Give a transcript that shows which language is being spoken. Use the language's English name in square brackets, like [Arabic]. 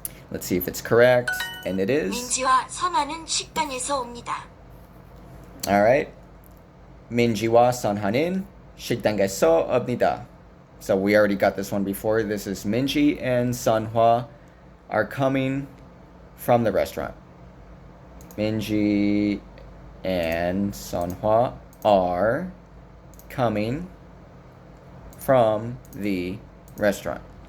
[English] Let's see if it's correct, and it is. [Korean] 민지와 선아는 식당에서 옵니다. [English] Alright. [Korean] 민지와 선하는 식당에서 옵니다. [English] So we already got this one before. This is Minji and Sunhwa are coming from the restaurant. Minji and Sunhwa are coming from the restaurant.